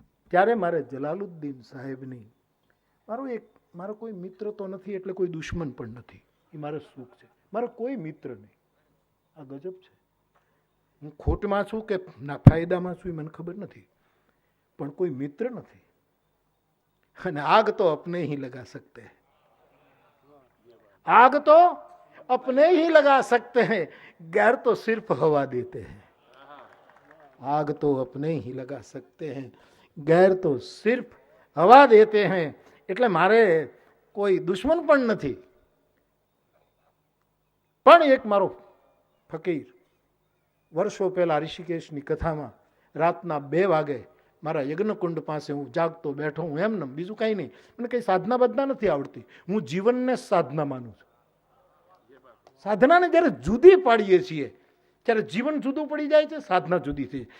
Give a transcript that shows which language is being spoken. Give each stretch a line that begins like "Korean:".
Gujarati: ત્યારે મારે જલાલુદ્દીન સાહેબની મારો કોઈ મિત્ર તો નથી એટલે કોઈ દુશ્મન પણ નથી. એ મારે સુખ છે. મારો કોઈ મિત્ર નહીં. આ ગજબ છે. હું ખોટમાં છું કે ના ફાયદામાં છું એ મને ખબર નથી, પણ કોઈ મિત્ર નથી.
Hindi: અને આગ તો અપને ही लगा सकते हैं, आग तो अपने ही लगा सकते हैं, गैर तो सिर्फ हवा देते हैं. आग तो अपने ही लगा सकते हैं, गैर तो सिर्फ हवा देते हैं.
Gujarati: એટલે મારે કોઈ દુશ્મન પણ નથી. પણ એક મારો ફકીર વર્ષો પહેલા ઋષિકેશની કથામાં રાતના 2 વાગે મારા યજ્ઞકુંડ પાસે હું જાગતો બેઠો, હું એમને બીજું કાંઈ નહીં, મને કંઈ સાધના બદના નથી આવડતી. હું જીવનને સાધના માનું છું. સાધનાને જ્યારે જુદી પાડીએ છીએ ત્યારે જીવન જુદું પડી જાય છે, સાધના જુદી થઈ.